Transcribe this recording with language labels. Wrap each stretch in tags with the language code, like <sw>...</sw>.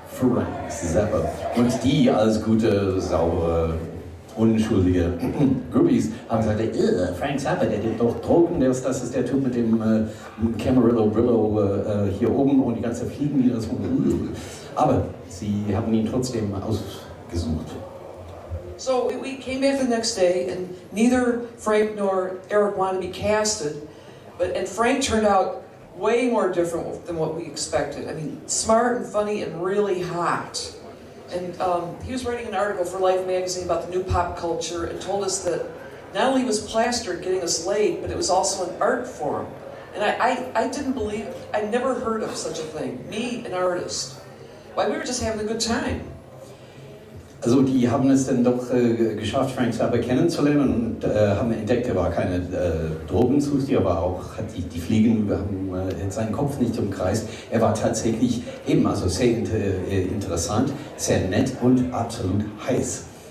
<de>Frank Zappa. Und die als gute, saubere, unschuldige Groupies haben gesagt, Frank Zappa, der nimmt doch Drogen, das ist der Typ mit dem Camarillo Brillo hier oben und die ganze Fliegen, die das aber sie haben ihn trotzdem ausgesucht.</de> <en>So we came back the next day, and neither Frank nor Eric wanted to be casted, and Frank turned out way more different than what we expected. I mean, smart and funny and really hot. And he was writing an article for Life magazine about the new pop culture and told us that not only was plaster getting us laid, but it was also an art form. And I didn't believe, I never heard of such a thing. Me, an artist. Why, we were just having a good time.</en> <de>Also die haben es dann doch geschafft, Frank Zappa kennenzulernen und haben entdeckt, er war keine Drogenzusteher, aber auch die Fliegen haben seinen Kopf nicht umkreist. Er war tatsächlich eben also sehr interessant, sehr nett und absolut heiß.</de>